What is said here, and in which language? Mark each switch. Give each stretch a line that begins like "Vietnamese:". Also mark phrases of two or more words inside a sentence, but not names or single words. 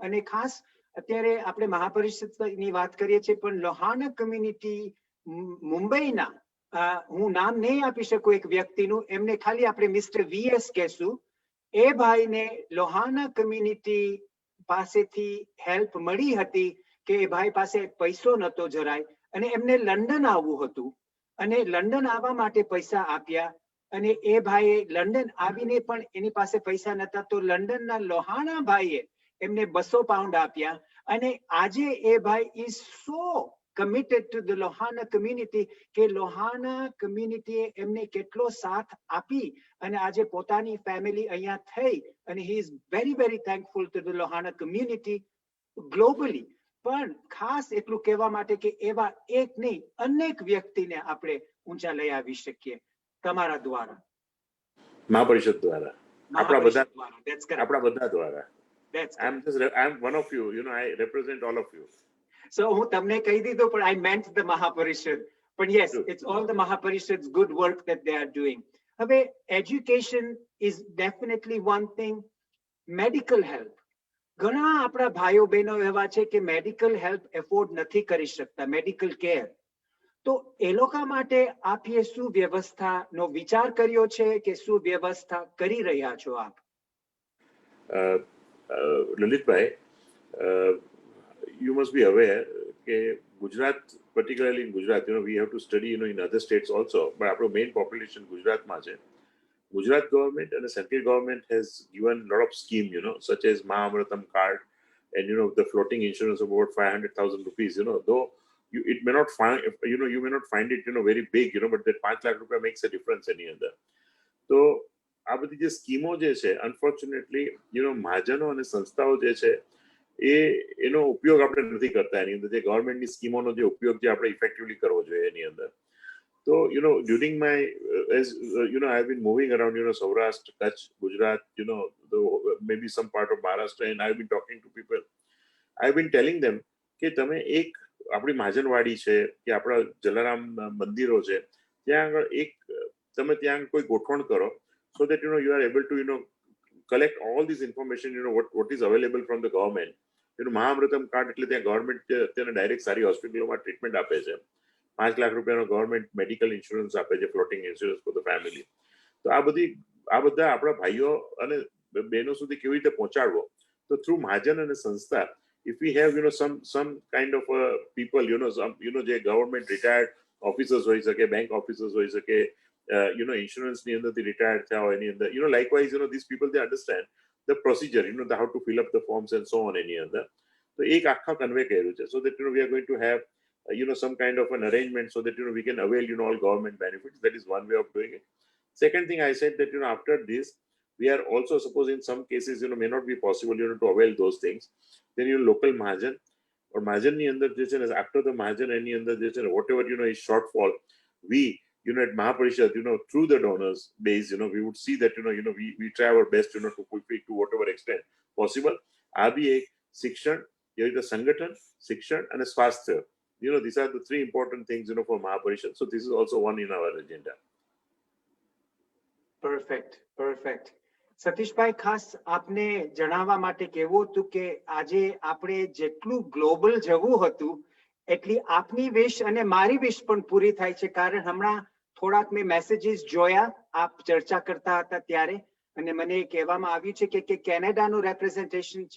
Gujarati: અને ખાસ અત્યારે આપણે મહાપરિષદની વાત કરીએ છીએ પણ લોહાણા કમ્યુનિટી મુંબઈના, હું નામ નહીં આપી શકું એક વ્યક્તિનું, એમને ખાલી આપણે મિસ્ટર VS કહેશું. એ ભાઈને લોહાણા કમ્યુનિટી પાસેથી હેલ્પ મળી હતી કે એ ભાઈ પાસે પૈસો નતો જરાય અને એમને લંડન આવવું હતું અને લંડન આવવા માટે પૈસા આપ્યા અને એ ભાઈએ લંડન આવીને પણ એની પાસે પૈસા નતા તો લંડનના લોહાણા ભાઈએ એમને 200 પાઉન્ડ આપ્યા અને આજે એ ભાઈ
English: is so committed to the
Gujarati: લોહાણા community કે લોહાણા community એમને કેટલો સાથ આપી અને આજે પોતાની ફેમિલી અહીંયા થઈ અને
English: he is very very thankful to the લોહાણા community globally.
Gujarati: પણ ખાસ એટલું કહેવા માટે કે એવા એક નહીં અનેક વ્યક્તિને આપણે ઊંચા લઈ આવી શકીએ તમારા દ્વારા, મહાપરિષદ દ્વારા, આપણા બધા દ્વારા.
English: I'm one of you, I represent all of you.
Gujarati: So હું તમને કહી દીધું પણ
English: I meant the Mahaparishad. But yes, it's all the Mahaparishad's good work that they are doing. હવે education is definitely one thing. Medical help,
Gujarati: ઘણા આપણા ભાઈઓ બહેનો એવા છે કે
English: medical help afford
Gujarati: નથી કરી શકતા,
English: medical care,
Gujarati: તો એ લોકો માટે આપે શું વ્યવસ્થાનો વિચાર કર્યો છે કે શું વ્યવસ્થા કરી રહ્યા છો આપ? લલિતભાઈ,
English: you must be aware કે ગુજરાત, particularly in Gujarat, we have to study in other states also, but our main population
Gujarati: ગુજરાતમાં છે.
English: Gujarat government and the central government has given a lot of scheme, such as Mahamratam card and, the floating insurance of about 500,000 rupees, though it may not find, you may not find it, very big, but that 5 lakh rupees makes a difference any other. So,
Gujarati: આ બધી જે સ્કીમો જે છે, અનફોર્ચ્યુનેટલી, મહાજનો અને સંસ્થાઓ જે છે, એનો ઉપયોગ આપણે નથી કરતા એની અંદર, જે ગવર્મેન્ટની સ્કીમોનો જે ઉપયોગ જે આપણે ઇફેક્ટિવલી કરવો જોઈએ એની અંદર.
English: So, during my, as I've been moving around, Saurashtra, Kutch, Gujarat, maybe some part of Maharashtra, and I've been talking to people. I've been telling them
Gujarati: કે તમે એક આપણી મહાજનવાડી છે કે આપણા જલારામ મંદિરો છે, ત્યાં આગળ એક તમે ત્યાં કોઈ ગોઠવણ કરો,
English: so that you are able to collect all this information, what is available from the government.
Gujarati: મહાઅમૃતમ કાર્ડ એટલે ત્યાં ગવર્મેન્ટ તેને ડાયરેક્ટ સારી હોસ્પિટલોમાં ટ્રીટમેન્ટ આપે છે. 5 લાખ રૂપિયાનો ગવર્મેન્ટ
English: medical insurance
Gujarati: આપે છે,
English: floating insurance for the family.
Gujarati: તો આ બધા આપણા ભાઈઓ અને બહેનો સુધી કેવી રીતે પહોંચાડવો? તો થ્રુ મહાજન અને સંસ્થા,
English: if we have some kind of people,
Gujarati: જે
English: government retired officers
Gujarati: હોઈ શકે,
English: bank officers
Gujarati: હોઈ શકે, ઇન્સ્યોરન્સની અંદરથી રિટાયર્ડ થયા હોય એની અંદર,
English: likewise, these people, they understand the procedure, how to fill up the forms and so on
Gujarati: એની અંદર. તો એક આખા કન્વે કર્યું છે,
English: so that we are going to have some kind of an arrangement so that we can avail all government benefits. That is one way of doing it. Second thing I said that after this we are also, suppose in some cases may not be possible to avail those things, then local mahajan or
Gujarati: મહાજન ની અંદર જે છે,
English: after the
Gujarati: મહાજન એની અંદર જે છે,
English: whatever is shortfall, we at Mahaparishad, through the donors base, we would see that we try our best to fulfill to whatever extent possible.
Gujarati: આ બી એક શિક્ષણ, એવી રીતે સંગઠન, શિક્ષણ અને સ્વાસ્થ્ય.
English: These are the three important things for Mahaparishad. So this is also one in our agenda. Perfect.
Gujarati: સતીશભાઈ, ખાસ આપને જણાવવા માટે કહેવું હતું કે આજે આપણે જેટલું ગ્લોબલ જવું હતું એટલી આપની વિશ અને મારી વિશ પણ પૂરી થાય છે, કારણ હમણાં થોડાક મેં મેસેજીસ જોયા આપ ચર્ચા કરતા હતા ત્યારે, અને મને કહેવામાં આવ્યું છે કે કેનેડાનું રેપ્રેઝન્ટેશન છે.